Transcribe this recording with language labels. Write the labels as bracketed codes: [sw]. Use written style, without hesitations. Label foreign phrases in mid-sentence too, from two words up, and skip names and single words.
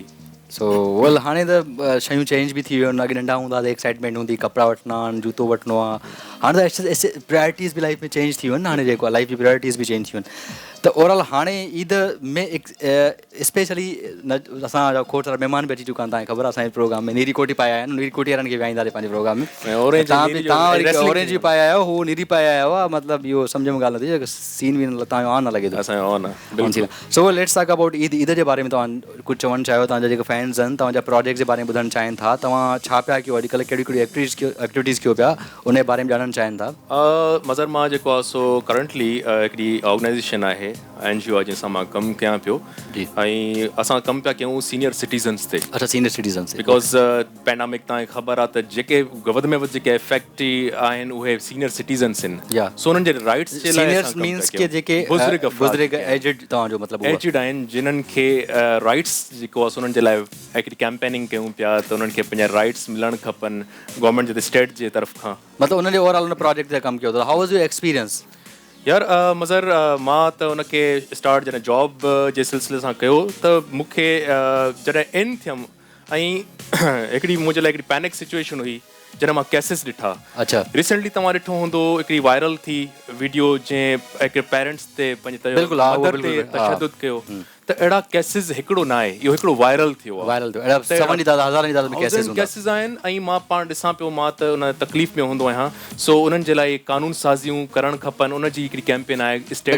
[en] so well [sd] हाणे त शयूं चेंज बि थी वियूं आहिनि अॻे नंढा हूंदा त एक्साइटमेंट हूंदी कपिड़ा वठिणा आहिनि जूतो वठिणो आहे हाणे त प्रायोरिटीज़ बि लाइफ में चेंज थी वियूं आहिनि हाणे जेको आहे लाइफ जी प्रायोरिटीज़ बि चेंज थी वियूं आहिनि त ओवरऑल हाणे ईद में स्पेशली असांजा खोड़ सारा महिमान बि अची चुका आहिनि तव्हांखे ख़बर आहे असांजे प्रोग्राम में नीरी कोटी पाया आहिनि नीरी कोटी वारनि खे विहाईंदासीं पंहिंजे प्रोग्राम में तव्हां ऑरेंज बि पाया आहियो हू नीरी पाया आयो आहे मतिलबु इहो सम्झ में ॻाल्हि नथी सीन वीन तव्हांजो ऑन न लॻे थो [en] so let's talk about [sd] ईद जे बारे में तव्हां कुझु चवणु चाहियो तव्हांजा जेके फैन्स आहिनि तव्हांजा प्रोजेक्ट जे बारे में ॿुधणु चाहिनि था तव्हां छा पिया कयो अॼुकल्ह कहिड़ियूं कहिड़ियूं एक्टिविटीज़ कयो पिया उन जे बारे में ॼाणणु चाहिनि था मज़र मां जेको आहे सो करंटली हिकिड़ी ऑर्गेनाइज़ेशन आहे NGO आहे जंहिंसां मां कमु कयां पियो ऐं असां कमु पिया कयूं [en] senior citizens [sd] ते [en] अच्छा senior citizens because pandemic [sd] तव्हांखे ख़बर आहे त जेके वधि में वधि जेके इफेक्ट आहिनि उहे [en] senior citizens [sd] आहिनि सो उन्हनि जे राइट्स जे लाइ मीन्स के जेके बुज़ुर्ग एजिड तव्हांजो मतिलबु एजिड आहिनि जिन्हनि खे राइट्स जेको आहे उन्हनि जे लाइ हिकिड़ी कैंपेनिंग कयूं पिया त उन्हनि खे पंहिंजा राइट्स मिलणु खपनि गवर्नमेंट जे स्टेट जे तरफ़ खां मतिलबु उन्हनि जे ओवरऑल उन प्रोजेक्ट ते कमु कयो अथव [en] how was your experience [sd] यार मज़र मां त उनखे स्टार्ट जॾहिं जॉब जे सिलसिले सां कयो त मूंखे जॾहिं इन थियमि ऐं हिकिड़ी मुंहिंजे लाइ हिकिड़ी [en] panic situation [sd] हुई जॾहिं मां केसिस ॾिठा अच्छा रिसेंटली तव्हां ॾिठो हूंदो हिकिड़ी वायरल थी वीडियो जंहिं हिकिड़े पेरेंट्स ते पंहिंजे मदर ते तशदुद कयो त अहिड़ा केसिस हिकिड़ो न आहे इहो हिकिड़ो वायरल थियो केसिस आहिनि ऐं मां पाण ॾिसां पियो मां त उन तकलीफ़ में हूंदो आहियां सो उन्हनि जे लाइ कानून साज़ियूं करणु खपनि उनजी हिकिड़ी कैंपेन आहे स्टेट